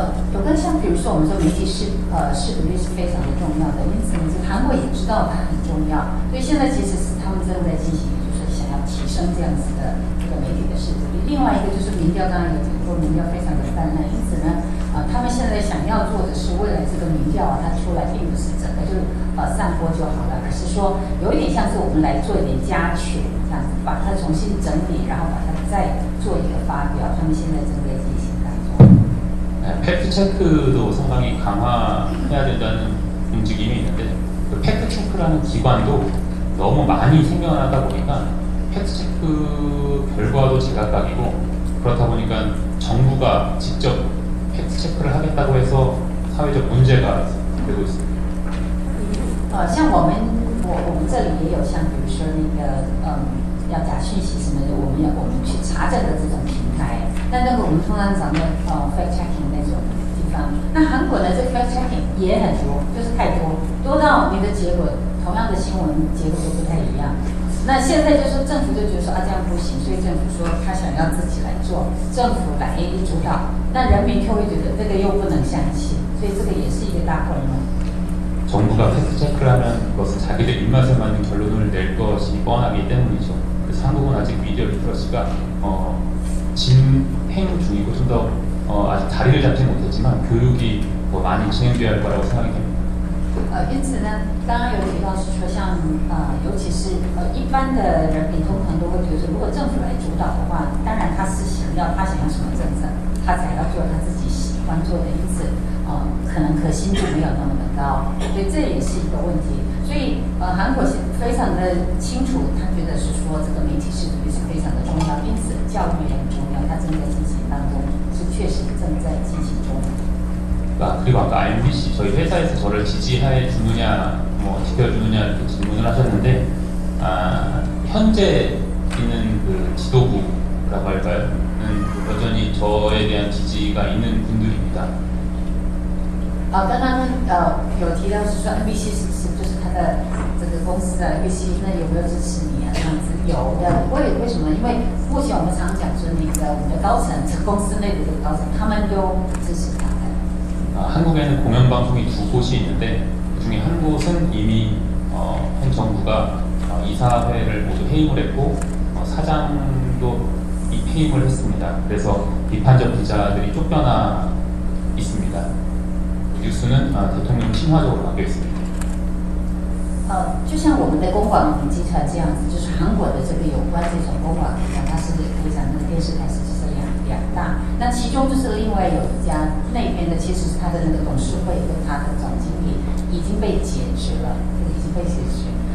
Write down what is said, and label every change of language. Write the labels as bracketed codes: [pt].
[zh] 有跟像比如说我们说媒体识别率是非常的重要的，因此呢，韩国也知道它很重要，所以现在其实是他们正在进行，就是想要提升这样子的这个媒体的识别率。另外一个就是民调，当然有很多民调非常的泛滥，因此呢，他们现在想要做的是未来这个民调它出来并不是整个就散播就好了，而是说有一点像是我们来做一点加权这样子，把它重新整理，然后把它再做一个发表，他们现在正在进行当中。 [ko] 팩트체크도 상당히 강화해야 된다는 움직임이 있는데 그 팩트체크라는 기관도 너무 많이 생겨나다 보니까 팩트체크 결과도 제각각이고 그렇다 보니까 정부가 직접 팩트체크를 하겠다고 해서 사회적 문제가 되고 있습니다. [zh] 像我们这里也有像比如说那个要假讯息什么的，我们去查证的这种平台。那个我们通常讲的fact checking 那种地方。那韩国呢，这个 fact checking 也很多，就是太多，多到你的结果同样的新闻结果都不太一样。那现在就是政府就觉得说啊这样不行，所以政府说他想要自己来做，政府来主导，那人民就会觉得这个又不能相信，所以这个也是一个大混乱。 [ko] 정부가 팩트체크를 하면 그것은 자기들 입맛에 맞는 결론을 낼 것이 뻔하기 때문이죠. 그래서 한국은 아직 미디어 리터러시가 진행 중이고 좀 더 아직 자리를 잡지 못했지만 교육이 더 많이 진행돼야 할 거라고 생각이 됩니다. [zh] 因此呢，刚刚有提到是说像尤其是一般的人民通常都会觉得说，如果政府来主导的话，当然他是想要什么政策，他才要做他自己喜欢做的，因此可能可信度没有那么的高，所以这也是一个问题。所以韩国非常的清楚，他觉得是说这个媒体是非常的重要，因此教育也很重要，它正在进行当中，是确实正在进行中。 [ko] 그리고 아까 MBC 저희 회사에서 저를 지지해 주느냐 뭐 지켜주느냐 이렇게 질문을 하셨는데 현재 있는 그 지도부라고 할까요?는 여전히 저에 대한 지지가 있는 분들입니다. [zh] 刚刚有提到是说 NBC 是不是就是他的这个公司的 NBC 那有没有支持你啊？这样子有的，为什么？因为目前我们常讲说那个我们的高层，这公司内部的高层，他们都支持他。 [ko] 한국에는 공영방송이 두 곳이 있는데 그중에 한 곳은 이미 현 정부가 이사회를 모두 해임을 했고 사장도 입해임을 했습니다. 그래서 비판적 기자들이 쫓겨나 있습니다. 뉴스는 대통령 친화적으로 바뀌어 있습니다. [zh] 就像我们的公广集团这样子，就是韩国的这个有关这种公广集团，它是非常的电视台是两大，那其中就是另外有一家那边的，其实是他的那个董事会跟他的总经理已经被解职了，已经被解职。